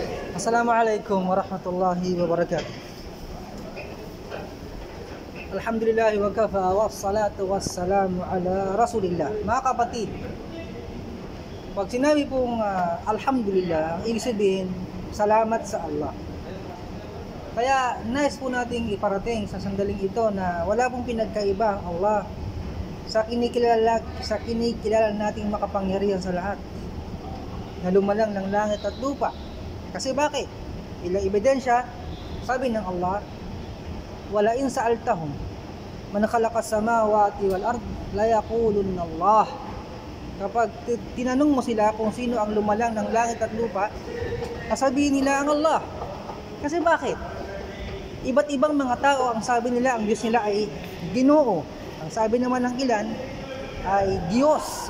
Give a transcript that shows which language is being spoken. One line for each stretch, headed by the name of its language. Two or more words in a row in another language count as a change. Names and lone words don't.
Arabic: السلام عليكم ورحمة الله وبركاته الحمد لله وكفى والصلاة والسلام على رسول الله.
Filipino: Mga kapatid, pag sinabi pong alhamdulillah, ibig sabihin salamat sa Allah. Kaya nais po nating iparating sa sandaling ito na wala pong pinagkaiba ang Allah sa kinikilala nating makapangyarihan sa lahat, na lumalang ng langit at lupa. Kasi bakit? Ilang ebidensya, sabi ng Allah,
Arabic: ولئن سألتهم من خلق السماوات والأرض ليقولن الله.
Filipino: Kapag tinanong mo sila kung sino ang lumalang ng langit at lupa, sasabihin nila ang Allah. Kasi bakit? Iba't ibang mga tao ang sabi nila ang Diyos nila ay Ginoo. Ang sabi naman ng ilan ay Diyos.